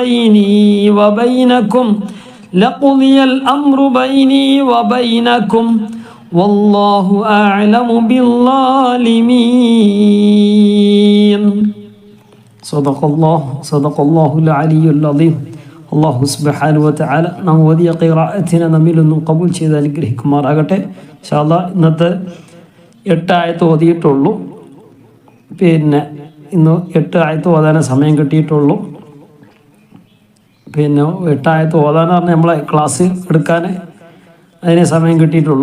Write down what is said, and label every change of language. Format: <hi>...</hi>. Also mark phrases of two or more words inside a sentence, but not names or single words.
<ar>بيني وبينكم والله أعلم بالظالمين صدق الله العلي العظيم الله سبحانه وتعالى</ar> <ml>നാം ഓതിയ ഖിറാഅത്തിനെ നമ്മിൽ നിന്നും കബൂൽ ചെയ്ത് അനുഗ്രഹിക്കുമാറാകട്ടെ.</ml> <ar>إن شاء الله</ar> <ml>ഇന്നത്തെ 8 ആയത്ത് ഓതിയിട്ടുള്ളൂ. പിന്നെ ഇന്ന് 8 ആയത്ത് ഓതാനേ സമയം കിട്ടിയിട്ടുള്ളൂ. പിന്നെ 8 ആയത്ത് ഓതാന്ന് പറഞ്ഞാൽ നമ്മളെ ക്ലാസ് എടുക്കാൻ അതിനെ സമയം കിട്ടിയിട്ടുള്ളൂ.</ml>